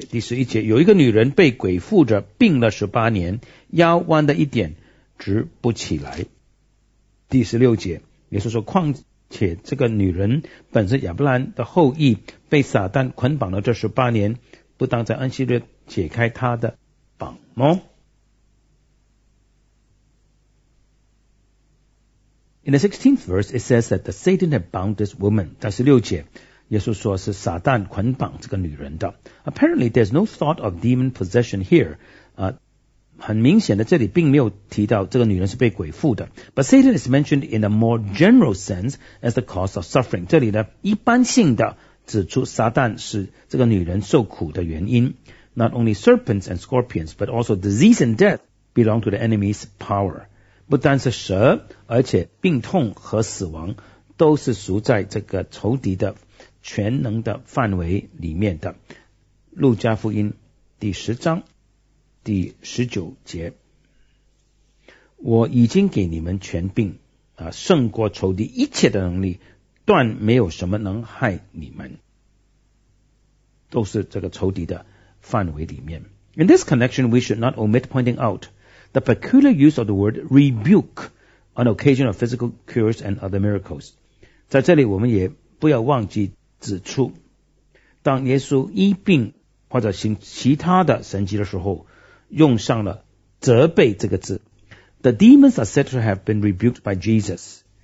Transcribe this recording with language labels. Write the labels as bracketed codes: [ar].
[zh] 第11节，有一个女人被鬼附着病了18年，腰弯的一点直不起来。第16节，耶稣说，况且这个女人本是亚伯兰的后裔，被撒旦捆绑了这18年，不当在安息日解开她的绑吗？ [en] In the 16th verse, it says that the Satan had bound this woman. [zh] 在16节耶稣说是撒旦捆绑这个女人的。 [en] Apparently there's no thought of demon possession here. [zh] 很明显的，这里并没有提到这个女人是被鬼附的。 [en] But Satan is mentioned in a more general sense as the cause of suffering. [zh] 这里呢，一般性的指出撒旦是这个女人受苦的原因。 [en] Not only serpents and scorpions, but also disease and death belong to the enemy's power. [zh] 不单是蛇，而且病痛和死亡都是属在这个仇敌的全能的范围里面的。路加福音第十章第19节，我已经给你们全柄胜过仇敌一切的能力，断没有什么能害你们，都是这个仇敌的范围里面。 [en] In this connection, we should not omit pointing out the peculiar use of the word rebuke on occasion of physical cures and other miracles. [zh] 在这里我们也不要忘记指出，当耶稣医病或者行其他的神迹的时候，用上了责备这个字。 [en] The demons are said to have been rebuked by Jesus.